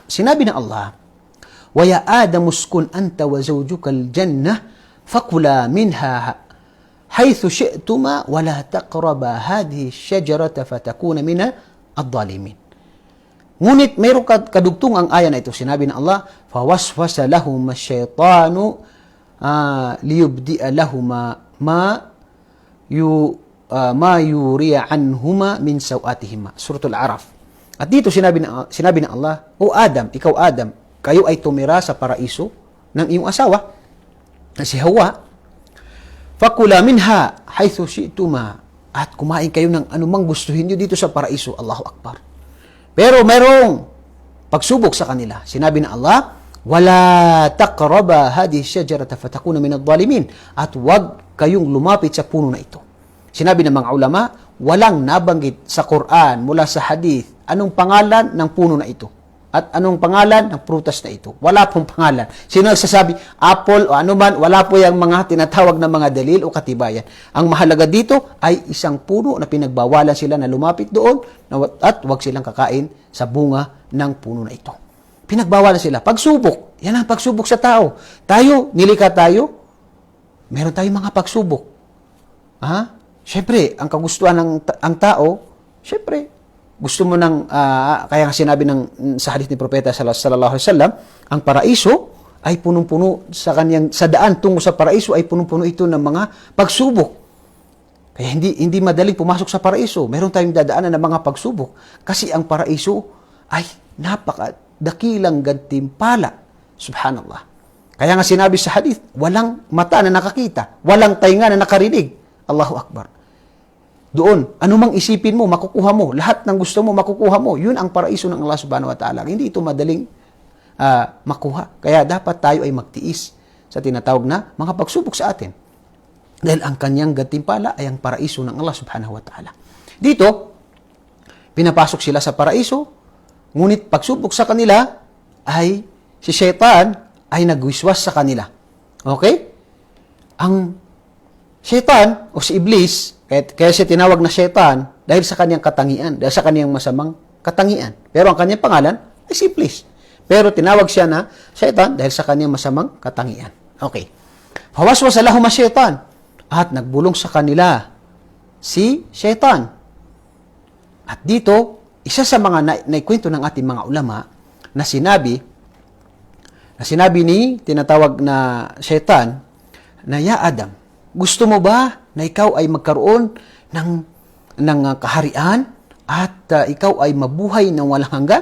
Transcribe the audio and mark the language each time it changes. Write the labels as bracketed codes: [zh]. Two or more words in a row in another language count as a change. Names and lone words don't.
[tl] Sinabi ng Allah, [ar] "ويا آدم اسكن أنت وزوجك الجنة فكلا منها حيث شئتما ولا تقربا هذه الشجرة فتكونا من الظالمين." [tl] Ngunit mayroong kadugtong ang aya na ito. Sinabi ng Allah, [ar] "فوسوس لهم الشيطان ليبدي لهما ما ووري عنهما من سوآتهما." [tl] Suratul A'raf. At dito sinabi ng Allah, "O Adam, ikaw Adam, kayo ay tumira sa paraiso ng iyong asawa na si Hawa. [ar] فكلا منها حيث شئتما." [tl] At kumain kayo ng anumang gustuhin niyo dito sa paraiso. [ar] الله أكبر. [tl] Pero mayroong pagsubok sa kanila. Sinabi ng Allah, [ar] ولا تقربا هذه الشجرة فتكونا من الظالمين. [tl] At wag kayong lumapit sa puno na ito. Sinabi ng mga ulama, walang nabanggit sa Quran mula sa hadith anong pangalan ng puno na ito at anong pangalan ng prutas na ito. Wala pong pangalan. Sino nagsasabi, apple o anuman, wala po yung mga tinatawag na mga dalil o katibayan. Ang mahalaga dito ay isang puno na pinagbawalan sila na lumapit doon at wag silang kakain sa bunga ng puno na ito. Pinagbawalan sila. Pagsubok. Yan ang pagsubok sa tao. Tayo, nilikha tayo, meron tayong mga pagsubok. Siyempre, ang kagustuhan ang tao, siyempre, gusto mo ng, kaya nga sinabi sa hadith ni Propeta [ar] صلى الله عليه وسلم, [tl] ang paraiso ay punong-puno sa daan tungo sa paraiso ay punong-puno ito ng mga pagsubok. Kaya hindi madaling pumasok sa paraiso. Meron tayong dadaanan ng mga pagsubok. Kasi ang paraiso ay napakadakilang gantimpala. Subhanallah. Kaya nga sinabi sa hadith, walang mata na nakakita, walang tainga na nakarinig. [ar] الله أكبر. [tl] Doon, anumang isipin mo, makukuha mo. Lahat ng gusto mo, makukuha mo. Yun ang paraiso ng Allah [ar] سبحانه وتعالى. [tl] Hindi ito madaling makuha. Kaya dapat tayo ay magtiis sa tinatawag na mga pagsubok sa atin. Dahil ang kanyang gantimpala ay ang paraiso ng Allah [ar] سبحانه وتعالى. [tl] Dito, pinapasok sila sa paraiso, ngunit pagsubok sa kanila ay si Shaitan ay nagwiswas sa kanila. Okay? Ang Shaitan o si Iblis, kaya siya tinawag na Shaitan dahil sa kanyang katangian, dahil sa kanyang masamang katangian. Pero ang kanyang pangalan ay si Iblis. Pero tinawag siya na Shaitan dahil sa kanyang masamang katangian. Okay. [ar] فوسوس لهم الشيطان, [tl] at nagbulong sa kanila si Shaitan. At dito, isa sa mga naikwento ng ating mga ulama na sinabi ni tinatawag na Shaitan na, Ya Adam, gusto mo ba na ikaw ay magkaroon ng kaharian at ikaw ay mabuhay ng walang hanggan?